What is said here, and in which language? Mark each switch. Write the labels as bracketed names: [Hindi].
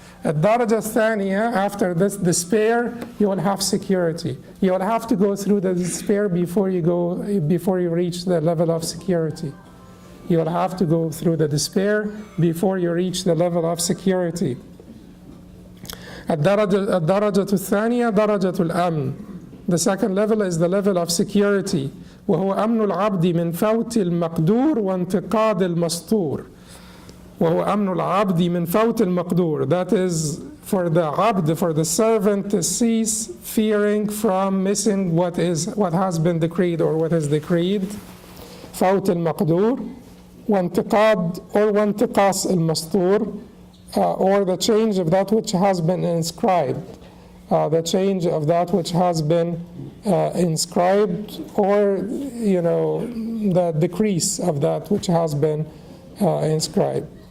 [English] At Daraja Thaniya, after this despair, you will have security. You will have to go through the despair before you reach the level of security. You will have to go through the despair before you reach the level of security. [Arabic] الدرجة الثانية درجة الأمن. [English] The second level is the level of security. [Arabic] وهو أمن العبد من فوت المقدور وانتقاد المستور. وهو أمن العبد من فوت المقدور. [English] That is for the abd, for the servant, to cease fearing from missing what has been decreed or what is decreed. [Arabic] فوت المقدور. وانتقاد or وانتقاص المستور. [English] Or the change of that which has been inscribed, the change of that which has been inscribed, or the decrease of that which has been inscribed.